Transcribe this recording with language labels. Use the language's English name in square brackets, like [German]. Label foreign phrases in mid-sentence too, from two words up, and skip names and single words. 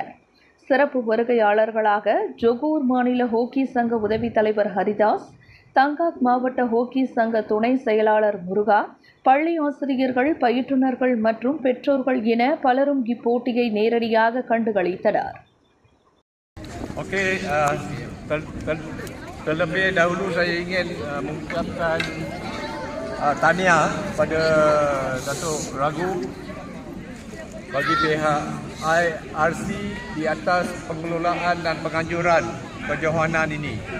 [Tamil] சிறப்பு வருகையாளர்களாக ஜொகூர் மாநில ஹோக்கி சங்க உதவி தலைவர் ஹரிதாஸ், தங்காக் மாவட்ட ஹோக்கி சங்க துணை செயலாளர் முருகா, பள்ளி ஆசிரியர்கள், பயிற்றுனர்கள் மற்றும் பெற்றோர்கள் என பலரும் இப்போட்டியை நேரடியாக கண்டுகளித்தனர். [Malay] Terlebih dahulu saya ingin mengucapkan tahniah pada Datuk Ragu bagi pihak IRC di atas pengelolaan dan penganjuran kejohanan ini.